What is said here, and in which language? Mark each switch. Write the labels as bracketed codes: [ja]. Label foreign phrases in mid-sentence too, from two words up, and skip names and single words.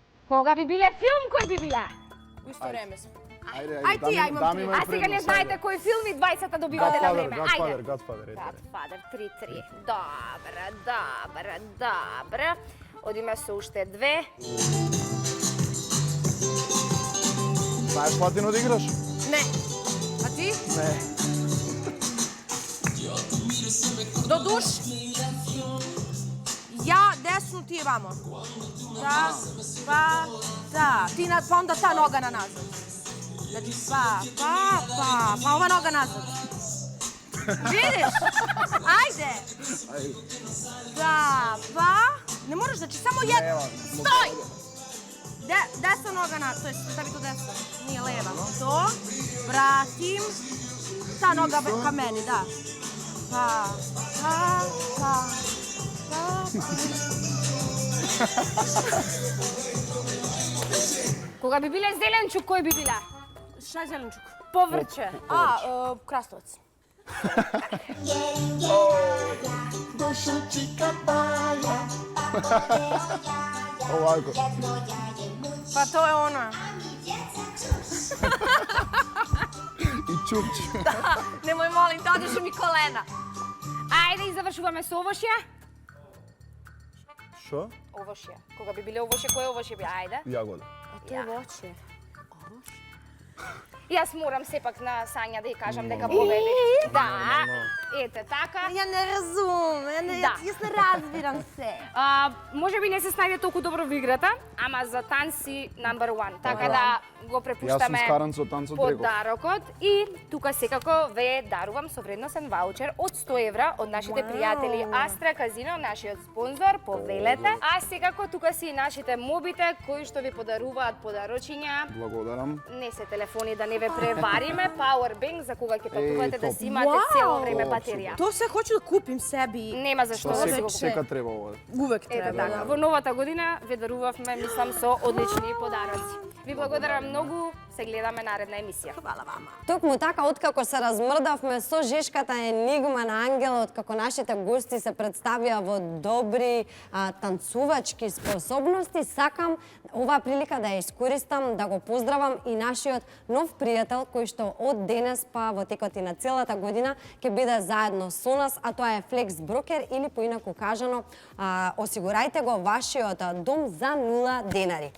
[mk] Кога би биле филм, кој би биле? [sr] U isto vreme smo. Ajde, Aj ti, ja imam tri. [mk] А сега не знаете кој филм и 20-та добивате на време. Ајде. Godfather. Godfather 3-3. Добре. Одиме со уште две. Знаеш Latino да играш? [sr] Ne. A ti? Ne. Do duš. Ja desnu, ti vamo. Da, da. Ti pa onda ta noga na nazad. Znači pa ova noga nazad. Vidiš? Ajde. Da, pa. Ne moraš, znači samo jedno. Stoj! Desna noga na, to je stavi tu desno. Nije leva. To. Vratim. Ta noga ka meni, da. Pa. [mk] Кога би биле зеленчук, кој би биле? [sr] Šta je zelenčuk? [mk] Поврче. [sr] Krastavac. Ovako. Pa to je ona. I čupć. Nemoj molim, te odišu mi kolena. [mk] Ајде и завршуваме со овошје. [sr] Što? [mk] Овошје. Кога би биле овошје, кој овошје би? Ајде. [sr] Jagoda. To je voće. [mk] Јас морам сепак на Сања да ја кажам дека победи. Да. Ете така. [sr] Ja ne razumem, Da. ja se razbiram se. [mk] Може би не се снајде толку добро во играта, ама за танци [en] number one. [mk] Така да го Јас сум препуштаме скаран со танцот Дрегов. подарокот и тука секако ве дарувам со вредносен ваучер од 100 евра од нашите пријатели Астра Казино, нашиот спонзор, повелете. А секако тука си и нашите мобите кои што ви подаруваат подарочиња. Благодарам. Не се телефони да не ве превариме, Powerbank за кога ќе патувате да топ. си имате цело време Топ, батерија. [sr] To sve hoću da kupim sebi. [mk] Нема зашто да си го Сека треба ова. [sr] Uvek [mk] Ете [sr] treba. [mk] така, во новата година ве дарувавме, мислам, со одлични подароци. Ви благодарам многу, се гледаме наредна емисија. [sr] Hvala vama. [mk] Токму така, откако се размрдавме со жешката енигма на Ангелот, како нашите гости се представија во добри танцувачки способности, сакам оваа прилика да ја искористам, да го поздравам и нашиот нов пријател, кој што од денес па во текот и на целата година ќе биде заедно со нас, а тоа е Flex Broker или поинаку кажано, осигурајте го вашиот дом за 0 денари.